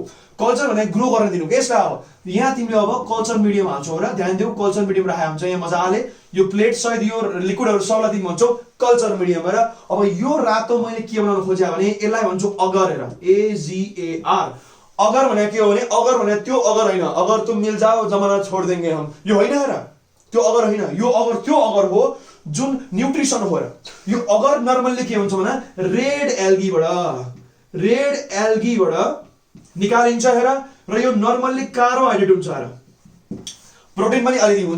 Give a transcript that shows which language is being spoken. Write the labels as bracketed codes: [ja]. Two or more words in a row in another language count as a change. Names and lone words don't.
[ne] कल्चर भने ग्रो गर्न दिनु के यसलाई। अब यहाँ तिमीले अब [en] culture medium [ne] हाल्छौ र ध्यान देऊ, [en] culture medium [ne] राखेको हुन्छ यहाँ मजाले। यो प्लेट सहित यो लिक्विडहरू सबलाई तिमी भन्छौ [en] culture medium [ne] हेर। अब यो रातो मैले के बनाउन खोजेँ भने यसलाई भन्छौ अगर हेर, AGAR। अगर भने के हो भने, अगर भने त्यो अगर होइन, [hi] अगर तुम मिल जाओ जमाना छोड देंगे हम, [ne] यो होइन हेर, त्यो अगर होइन, यो अगर त्यो अगर हो जुन न्युट्रिसन हो हेर। यो अगर नर्मल्ली के हुन्छ भने [en] red algae-बाट [ne] निकालिन्छ हेर। र यो नर्मल्ली कार्बोहाइड्रेट हुन्छ हेर, प्रोटिन पनि अलिअलि हुन्छ।